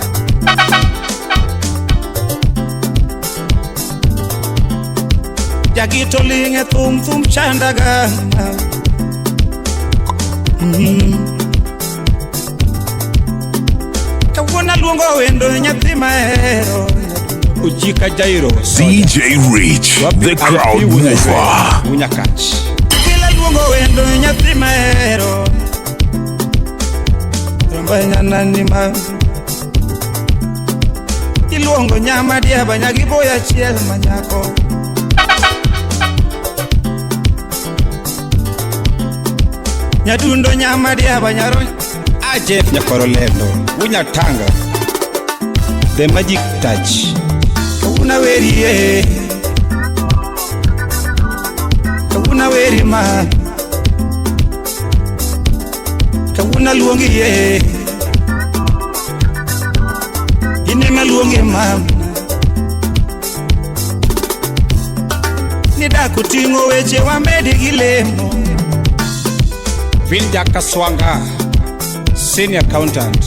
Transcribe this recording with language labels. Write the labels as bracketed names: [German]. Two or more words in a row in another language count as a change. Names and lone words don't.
[Luo (Kenya and Tanzania)] Jagito linge tum chanda gama. Kawuna luongo wendo nyathi mahero. Ujika Jairo. [English] DJ Rich, the crowd mover. [Luo (Kenya and Tanzania)] Unyakach. Kila luongo wendo nyathi mahero. Rombanya nani ma. Iluongo nyama diaba nyagi boya chiel manyako. Nyadundo nyama diaba nyaro. Ajef Nyakorolendo. Unyatanga. The Magic Touch. Kawuna weri ye. Kawuna weri ma. Kawuna luongi ye. Inema luongi mama. Nida kutingo weche wamedi gilemo. [English] Vilja Kaswanga. Senior Accountant.